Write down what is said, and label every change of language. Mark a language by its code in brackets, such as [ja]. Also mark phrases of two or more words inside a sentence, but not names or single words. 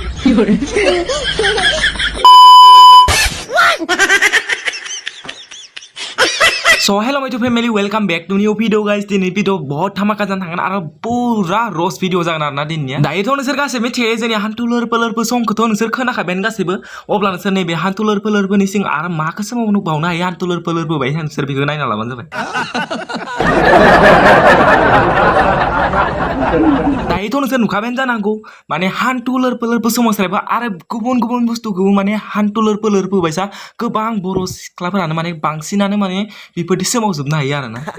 [en] So hello my family, welcome back to new video guys. [brx] Ini video [hi] बहुत धमाका [brx] जान थांगोन आरो पुरा रोस्ट भिडिअ जागोन आरोना दिननिया। दायोथ' नोंसोर गासैबो मिथियो जोंनि हान्थुलर फोलोरफोर संखौथ' नोंसोर खोनाखाबायानो गासैबो। अब्ला नोंसोर नैबे हान्थुलर फोलोरफोरनि सिं आरो माखौ सोमावनो हायो हान्थुलर फोलोरफोर बायदि नोंसोर बेखौ नायना लाबानो जाबाय। दायोथ' नोंसोर नुखाबायानो जानांगौ माने हान्थुलर फोलोरफोर सोमावसारबा आरो गुबुन गुबुन बुस्थुखौबो माने हान्थुलर फोलोरफोर बायसा गोबां बर' सिख्लाफोरानो माने बांसिनानो माने बेफोरदि सोमावजोबनो हायो आरोना।